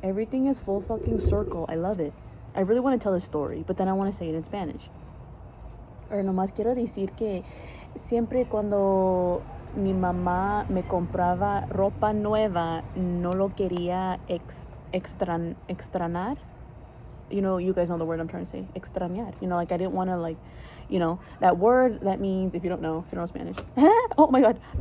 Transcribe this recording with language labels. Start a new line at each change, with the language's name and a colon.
English: Everything is full fucking circle. I love it. I really want to tell a story, but then I want to say it in Spanish.
Spanish: Or nomás quiero decir que siempre cuando mi mamá me compraba ropa nueva, no lo quería extrañar.
English: You know, you guys know the word I'm trying to say. Extrañar. You know, like I didn't want to, like, you know, that word that means, if you don't know Spanish. Oh my God.